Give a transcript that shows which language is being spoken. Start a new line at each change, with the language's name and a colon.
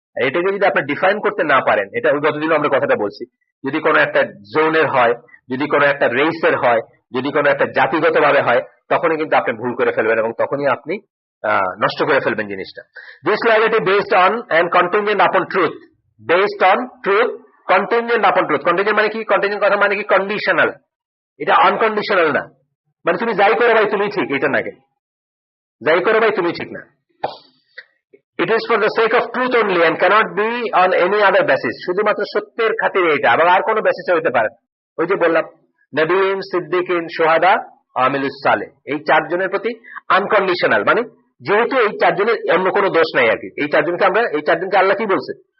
Bangla: এটাকে যদি আপনি ডিফাইন করতে না পারেন, এটা গতদিন আমরা কথাটা বলছি, যদি কোনো একটা জোনের হয়, যদি কোনো একটা রেসের হয়, যদি কোনো একটা জাতিগত ভাবে হয়, তখনই কিন্তু আপনি ভুল করে ফেলবেন এবং তখনই আপনি নষ্ট করে ফেলবেন জিনিসটা।
English: This loyalty based on and contingent upon truth, based on truth, contingent upon truth.
Bangla: কন্টিনজেন্ট মানে কি? কন্টিনজেন্ট কথা মানে কি?
English: Conditional.
Bangla: এটা আনকন্ডিশনাল না, মানে তুমি যাই করো ভাই তুমি ঠিক, এটা না, যাই করো ভাই তুমি ঠিক না।
English: It is for the sake of truth only and cannot be on any other basis.
Bangla: শুধুমাত্র সত্যের খাতিরে এটা, আবার আর কোনো বেসিসে হইতে পারে। ওই যে বললাম নবীন, সিদ্দিকিন, সোহাদা, আমিলুস সালেহ, এই চারজনের প্রতি আনকন্ডিশনাল, মানে যেহেতু এই চারজনের অন্য কোনো দোষ নাই আর কি। এই চারজনকে আল্লাহ কি বলছে?